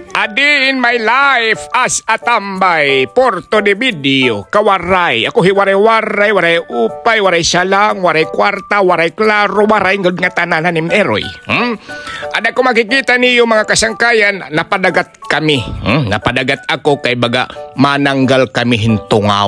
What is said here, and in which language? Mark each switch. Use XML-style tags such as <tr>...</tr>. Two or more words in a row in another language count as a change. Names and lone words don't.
<war>Adi</war> <en>in my life as a</en> <war>tambay, porto de video, kawaray. Ako hiwaray-waray, waray upay, waray salang, waray kwarta, waray klaro, waray ngod nga tananan ni Eroy. Ada ko makikita niyo mga kasangkayan, napadagat kami. Napadagat ako kay baga mananggal kami hintungaw.</war>